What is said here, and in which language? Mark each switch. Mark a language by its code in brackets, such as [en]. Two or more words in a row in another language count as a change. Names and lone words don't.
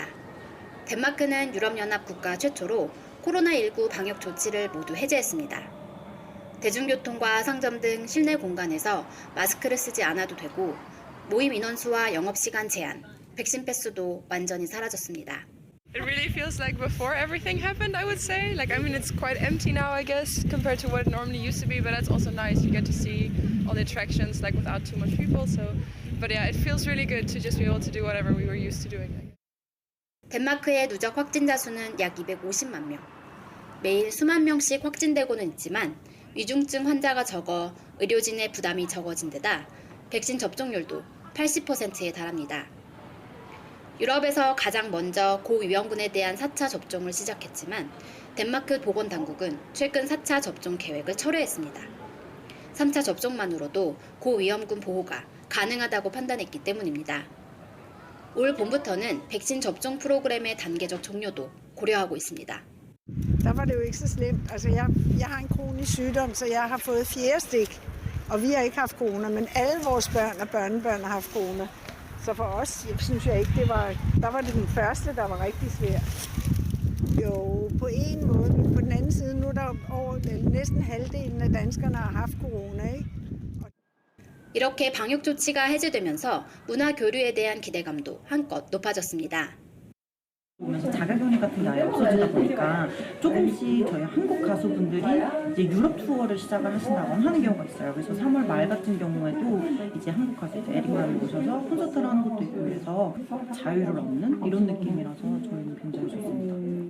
[ko] 덴마크는 유럽연합 국가 최초로 코로나19 방역 조치를 모두 해제했습니다. 대중교통과 상점 등 실내 공간에서 마스크를 쓰지 않아도 되고 모임 인원수와 영업시간 제한, 백신 패스도 완전히 사라졌습니다. [en] It really feels like before everything happened, I would say. It's quite empty now, I guess, compared to what it normally used to be, but that's also nice. You get to see all the attractions without too much people. But yeah, it feels really good to just be able to do whatever we were used to doing. [ko] 덴마크의 누적 확진자 수는 약 250만 명. 매일 수만 명씩 확진되고는 있지만 위중증 환자가 적어 의료진의 부담이 적어진 데다 백신 접종률도 80%에 달합니다. 유럽에서 가장 먼저 고위험군에 대한 4차 접종을 시작했지만 덴마크 보건당국은 최근 4차 접종 계획을 철회했습니다. 3차 접종만으로도 고위험군 보호가 가능하다고 판단했기 때문입니다. 올 봄부터는 백신 접종 프로그램의 단계적 종료도 고려하고 있습니다. [da] Der var det jo ikke så slemt. Altså jeg har en kronisk sygdom, så jeg har fået 4 stik, og vi har ikke haft corona, men alle vores børn og børnebørn har haft corona. Så for os, synes jeg ikke, der var det den første, der var rigtig svær. Jo, på en måde, men på den anden side, nu er der næsten halvdelen af danskerne har haft corona, ikke? [ko] 이렇게 방역 조치가 해제되면서 문화 교류에 대한 기대감도 한껏 높아졌습니다. 보면서 자가격리 같은 게 아예 없어지다 보니까 조금씩 저희 한국 가수분들이 이제 유럽 투어를 시작을 하신다고 하는 경우가 있어요. 그래서 3월 말 같은 경우에도 이제 한국 가수 에릭만을 모셔서 콘서트를 하는 것도 있고 그래서 자유를 얻는 이런 느낌이라서 저희는 굉장히 좋습니다.